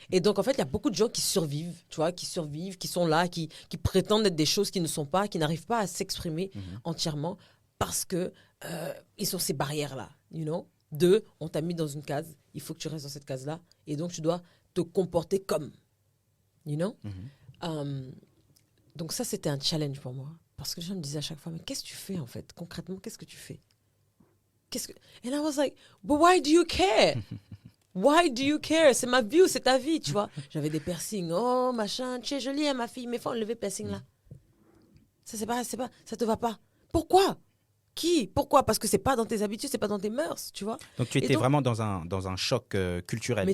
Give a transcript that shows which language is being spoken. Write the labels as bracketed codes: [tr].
[fr] Et donc en fait, il y a beaucoup de gens qui survivent, tu vois, qui sont là, qui prétendent être des choses qui ne sont pas, qui n'arrivent pas à s'exprimer entièrement parce que ils ont ces barrières-là, you know? On t'a mis dans une case, il faut que tu restes dans cette case-là, et donc tu dois te comporter comme, you know? Donc ça, c'était un challenge pour moi. Parce que les gens me disaient à chaque fois, mais qu'est-ce que tu fais en fait? Concrètement, qu'est-ce que tu fais? [en] And I was like, but why do you care? Why do you care? [fr] C'est ma vie ou c'est ta vie, tu vois? J'avais des piercings. Oh, machin, tu es jolie, hein, ma fille, mais faut enlever le piercing là. Ça, ça te va pas. Pourquoi? Pourquoi? Parce que c'est pas dans tes habitudes, c'est pas dans tes mœurs, tu vois? Donc tu étais vraiment dans un choc culturel.